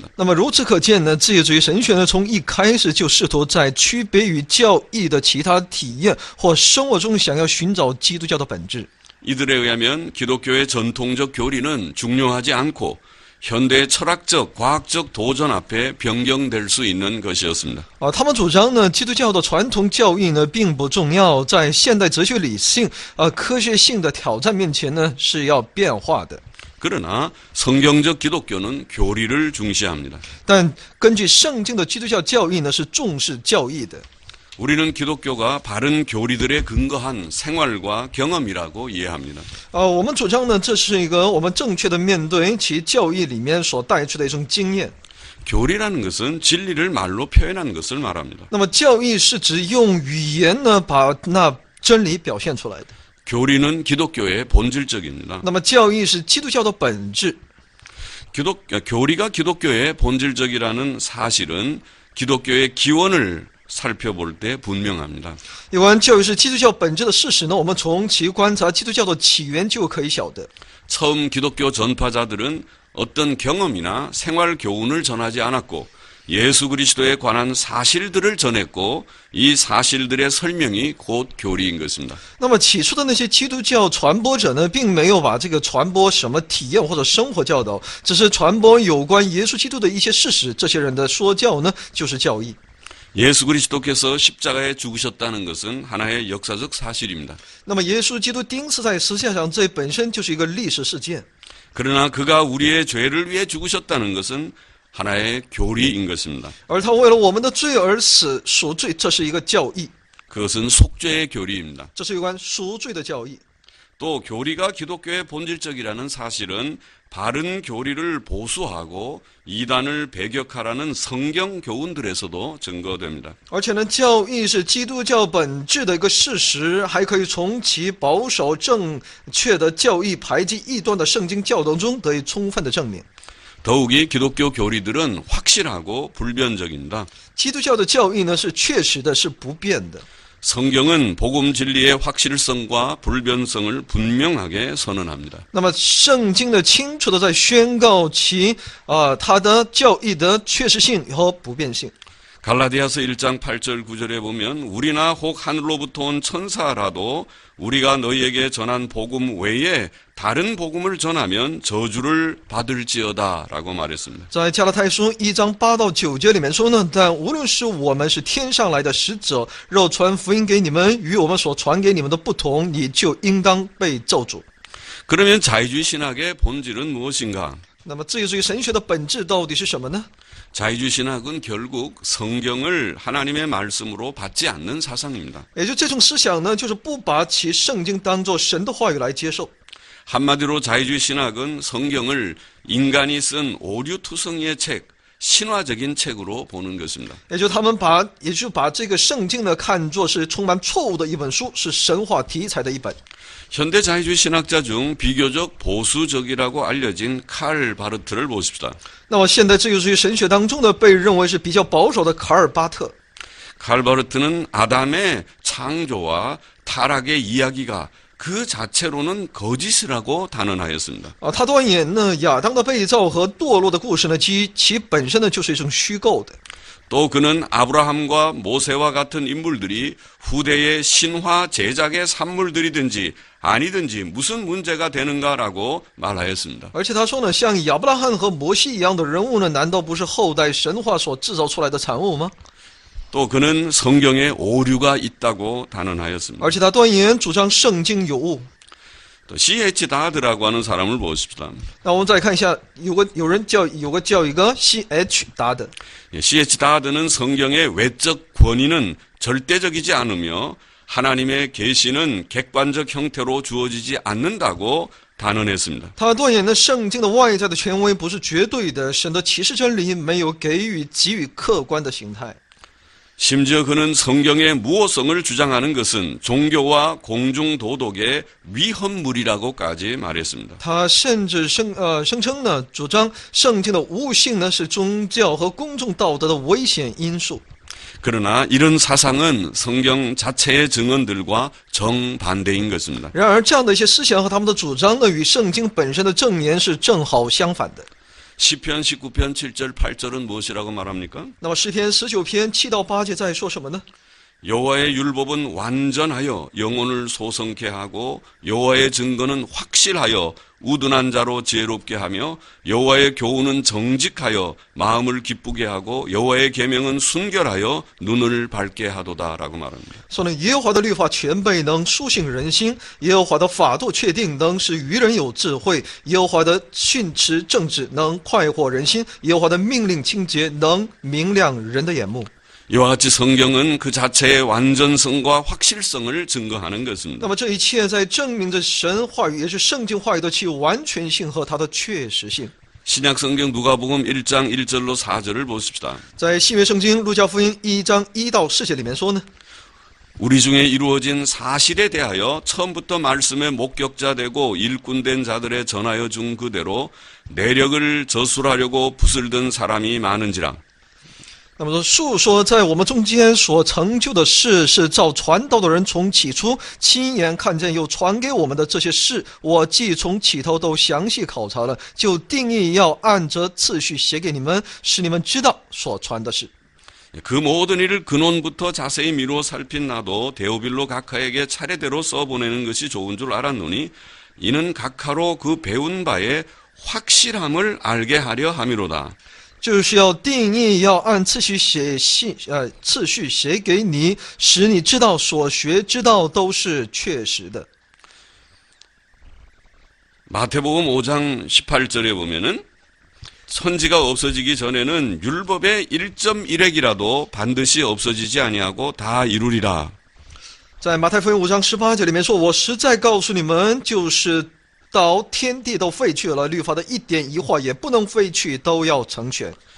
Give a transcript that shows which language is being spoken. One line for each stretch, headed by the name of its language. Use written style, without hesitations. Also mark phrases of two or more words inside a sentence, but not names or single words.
Chinese: 那么如此可见呢，自由主义神学呢，从一开始就试图在区别于教义的其他体验或生活中，想要寻找基督教的本质。
Korean: 이들에 의하면 기독교의 전통적 교리는 중요하지 않고 현대의 철학적, 과학적 도전 앞에 변경될 수 있는 것이었습니다.
Chinese: 他们主张呢，基督教的传统教义呢并不重要，在现代哲学理性、科学性的挑战面前呢是要变化的。
Korean: 그러나 성경적 기독교는 교리를 중시합니다.
Chinese: 但根据圣经的基督教教义呢，是重视教义的。
Korean: 우리는 기독교가 바른 교리들에 근거한 생활과 경험이라고 이해합니다.
Chinese: 我们主张呢，这是一个我们正确的面对其教义里面所带出的一种经验。
Korean: 교리라는 것은 진리를 말로 표현한 것을 말합니다.
Chinese: 那么教义是指用语言呢把那真理表现出来的。
Korean: 교리는 기독교의 본질적입니다.
Chinese: 那么教义是基督教的本质。
Korean: 교리가 기독교의 본질적이라는 사실은 기독교의 기원을 살펴볼 때 분명합니다.
Chinese: 有关教育是基督教本质的事实呢，我们从其观察基督教的起源就可以晓得。
Korean: 처음 기독교 전파자들은 어떤 경험이나 생활 교훈을 전하지 않았고 예수 그리스도에 관한 사실들을 전했고 이 사실들의 설명이 곧 교리인 것입니다.
Chinese: 那么起初的那些基督教传播者呢，并没有把这个传播什么体验或者生活教导，只是传播有关耶稣基督的一些事实。这些人的说教呢，就是教义。
Korean: 예수 그리스도께서 십자가에 죽으셨다는 것은 하나의 역사적 사실입니다.
Chinese: 那么耶稣基督钉死在十字架上，这本身就是一个历史事件。
Korean: 그러나 그가 우리의 죄를 위해 죽으셨다는 것은 하나의 교리인 것입니다.
Chinese: 而他为了我们的罪而死，赎罪，这是一个教义，
Korean: 그것은 속죄의 교리입니다.
Chinese: 这是有关赎罪的教义。
Korean: 또 교리가 기독교의 본질적이라는 사실은 바른 교리를 보수하고 이단을 배격하라는 성경 교훈들에서도 증거됩니다.
Chinese: 而且呢，教义是基督教本质的一个事实，还可以从其保守正确的教义排挤异端的圣经教导中得以充分的证明。
Korean: 더욱이 기독교 교리들은 확실하고 불변적입니다.
Chinese: 基督教的教义呢是确实的，是不变的。
Korean: 성경은 복음 진리의 확실성과 불변성을 분명하게 선언합니다.
Chinese: 那么圣经呢，清楚的在宣告其它的教义的确实性和不变性。
Korean: 갈라디아서 1장 8절 9절에 보면 우리나 혹 하늘로부터 온 천사라도 우리가 너희에게 전한 복음 외에 다른 복음을 전하면 저주를 받을지어다라고 말했습니다.
Chinese: 在加拉太书1章8到9节里面说呢，但无论是我们是天上来的使者，若传福音给你们，与我们所传给你们的不同，你就应当被咒诅。
Korean: 그러면 자유주의 신학의 본질은 무엇인가?
Chinese: 那么至于神学的本质到底是什么呢？
Korean: 자유주의 신학은 결국 성경을 하나님의 말씀으로 받지 않는 사상입니다.
Chinese: 也就这种思想呢，就是不把其圣经当作神的话语来接受。
Korean: 한마디로 자유주의 신학은 성경을 인간이 쓴 오류투성이의 책, 신화적인 책으로 보는 것입니다.
Chinese: 也就把这个圣经呢看作是充满错误的一本书，是神话题材的一本。
Korean: 현대 자유주의 신학자 중 비교적 보수적이라고 알려진 칼 바르트를 보십시다.
Chinese: 那么现代自由主义神学当中呢，被认为是比较保守的卡尔巴特。
Korean: 칼 바르트는 아담의 창조와 타락의 이야기가 그 자체로는 거짓이라고 단언하였습니다.
Chinese: 他断言呢，亚当的被造和堕落的故事呢，其本身呢就是一种虚构的。
Korean: 또 그는 아브라함과 모세와 같은 인물들이 후대의 신화 제작의 산물들이든지 아니든지 무슨 문제가 되는가라고 말하였습니다.
Chinese: 而且他说呢，像亚伯拉罕和摩西一样的人物呢，难道不是后代神话所制造出来的产物吗？
Korean: 또 그는 성경에 오류가 있다고 단언하였습니다.
Chinese: 而且他断言主张圣经有误。
Korean: 또 C.H. 다드라고 하는 사람을 보십시다.
Chinese: 那我们再看一下，有个叫一个 C.H. 达的。
Korean: C.H. 다드는 성경의 외적 권위는 절대적이지 않으며 하나님의 계시는 객관적 형태로 주어지지 않는다고 단언했습니다.
Chinese: 他断言呢，圣经的外在的权威不是绝对的，神的启示真理没有给予客观的形态。
Korean: 심지어 그는 성경의 무호성을 주장하는 것은 종교와 공중도덕의 위헌물이라고까지 말했습니다.
Chinese: 他甚至声称呢，主张圣经的无误性呢是宗教和公众道德的危险因素。
Korean: 그러나 이런 사상은 성경 자체의 증언들과 정반대인 것입니다.
Chinese: 然而，这样的一些思想和他们的主张呢，与圣经本身的证言是正好相反的。
Korean: 시편 19편 7절 8절은 무엇이라고 말합니까?
Chinese: 那么诗篇19篇7到8节在说什么呢？
Korean: 여호와의 율법은 완전하여 영혼을 소성케 하고 여호와의 증거는 확실하여 우둔한 자로 지혜롭게 하며 여호와의 교훈은 정직하여 마음을 기쁘게 하고 여호와의 계명은 순결하여 눈을 밝게 하도다라고 말합니다.
Chinese: 说呢，耶和华的律法全备，能苏醒人心；耶和华的法度确定，能使愚人有智慧；耶和华的训词正直，能快活人心；耶和华的命令清洁，能明亮人的眼目。
Korean: 이와 같이 성경은 그 자체의 완전성과 확실성을 증거하는
Chinese: 那
Korean: 것입니다.
Chinese: 么这一切在证明着神话语，也是圣经话语的其完全性和它的确实性。
Korean: 신약 성경 누가복음 1장 1절로 4절을 보십시다.
Chinese: 在新约圣经路加福音1章1到4节里面说呢，
Korean: 우리 중에 이루어진 사실에 대하여 처음부터 말씀의 목격자 되고 일꾼된 자들의 전하여 준 그대로 내력을 저술하려고 붓을 든 사람이 많은지라.
Chinese: 那么说，述说在我们中间所成就的事，是照传道的人从起初亲眼看见又传给我们的这些事，我既从起头都详细考察了，就定义要按着次序写给你们，使你们知道所传的事。
Korean: 그 모든 일을 근원부터 자세히 미루어 살핀 나도 데오빌로 각하에게 차례대로 써보내는 것이 좋은 줄 알았노니 이는 각하로 그 배운 바의 확실함을 알게 하려 함이로다.
Chinese: 就是要定义，要按次序写信，次序写给你，使你知道所学之道都是确实的。
Korean: 마태복음 5장 18절에 보면은 선지가 없어지기 전에는 율법의 1.1획이라도 반드시 없어지지 아니하고 다 이루리라.
Chinese: 在马太福音5章18节里面说：“我实在告诉你们，就是到天地都废去了，律法的一点一画也不能废去，都要成全。”